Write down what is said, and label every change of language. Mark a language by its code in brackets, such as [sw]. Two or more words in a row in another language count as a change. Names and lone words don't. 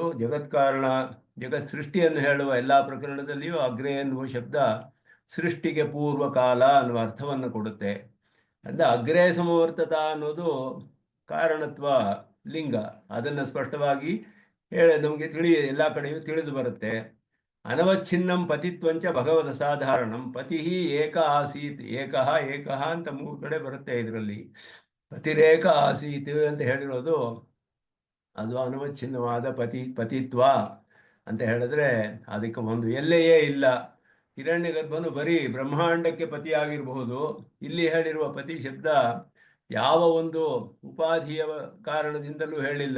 [kn] ಜಗತ್ಕಾರಣ, ಜಗತ್ ಸೃಷ್ಟಿಯನ್ನು ಹೇಳುವ ಎಲ್ಲ ಪ್ರಕರಣದಲ್ಲಿಯೂ ಅಗ್ರೇ ಎನ್ನುವ ಶಬ್ದ ಸೃಷ್ಟಿಗೆ ಪೂರ್ವ ಕಾಲ ಅನ್ನುವ ಅರ್ಥವನ್ನು ಕೊಡುತ್ತೆ. ಅಂದ್ರೆ [sa] ಅಗ್ರೇ ಸಮವರ್ತತ [kn] ಅನ್ನೋದು ಕಾರಣತ್ವ ಲಿಂಗ, ಅದನ್ನು ಸ್ಪಷ್ಟವಾಗಿ ನಮಗೆ ಎಲ್ಲ ಕಡೆಯೂ ತಿಳಿದು ಬರುತ್ತೆ. [sa] ಅನವಚ್ಛಿನ್ನಂ ಪತಿತ್ವಂಚ ಭಗವದ್ ಅಸಾಧಾರಣಂ. ಪತಿ ಏಕ ಆಸೀತ್, ಏಕಃ ಏಕಃ [kn] ಅಂತ 3 ಕಡೆ ಬರುತ್ತೆ ಇದರಲ್ಲಿ. [sa] ಪತಿರೇಕ ಆಸೀತ್ [kn] ಅಂತ ಹೇಳಿರೋದು ಅದು ಅನವಚ್ಛಿನ್ನವಾದ ಪತಿತ್ವ ಅಂತ ಹೇಳಿದ್ರೆ ಅದಕ್ಕೆ ಒಂದು ಎಲ್ಲೆಯೇ ಇಲ್ಲ. ಹಿರಣ್ಯಗರ್ಭನು ಬರೀ ಬ್ರಹ್ಮಾಂಡಕ್ಕೆ ಪತಿಯಾಗಿರಬಹುದು. ಇಲ್ಲಿ ಹೇಳಿರುವ ಪತಿ ಶಬ್ದ ಯಾವ ಒಂದು ಉಪಾಧಿಯ ಕಾರಣದಿಂದಲೂ ಹೇಳಿಲ್ಲ.